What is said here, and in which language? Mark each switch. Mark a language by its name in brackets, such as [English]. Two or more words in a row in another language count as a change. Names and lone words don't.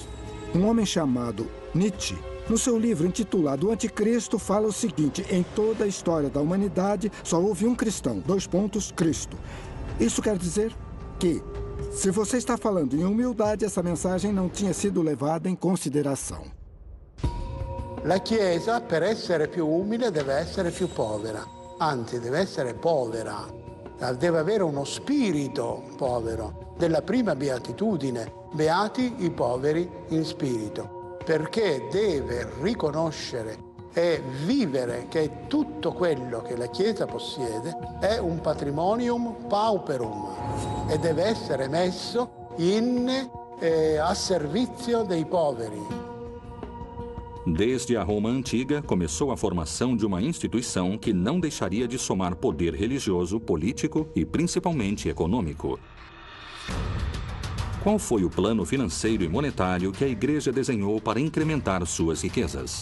[Portuguese] Um homem chamado Nietzsche, no seu livro intitulado O Anticristo, fala o seguinte: em toda a história da humanidade só houve um cristão, Cristo. Isso quer dizer que, se você está falando em humildade, essa mensagem não tinha sido levada em consideração. [Italian] La Chiesa, per essere più umile, deve essere più povera. Anzi, deve essere povera. Deve avere uno spirito povero. Della prima beatitudine, beati i poveri in spirito. Perché deve riconoscere e vivere che tutto quello che la Chiesa possiede è un [Latin] patrimonium pauperum [Italian] e deve essere messo a servizio dei poveri. [Portuguese] Desde a Roma Antiga, começou a formação de uma instituição que não deixaria de somar poder religioso, político e principalmente econômico. Qual foi o plano financeiro e monetário que a Igreja desenhou para incrementar suas riquezas?